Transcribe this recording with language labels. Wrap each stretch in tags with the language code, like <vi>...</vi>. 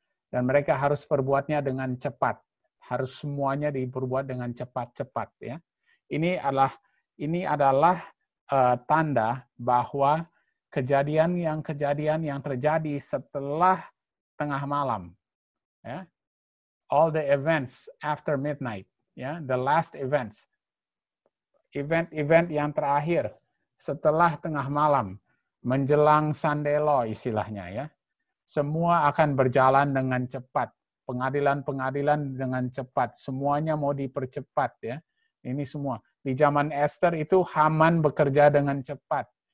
<id>Dan mereka harus perbuatnya dengan cepat. Harus semuanya diperbuat dengan cepat-cepat, ya. Ini adalah tanda bahwa kejadian yang terjadi setelah tengah malam, ya.</id> <en>All the events after midnight, ya, the last events.</en> <id>Event yang terakhir setelah tengah malam, menjelang sandelo istilahnya, ya. Semua akan berjalan dengan cepat. Pengadilan-pengadilan dengan cepat. Semuanya mau dipercepat, ya. Ini semua. Di zaman Esther itu Haman bekerja dengan cepat.</id>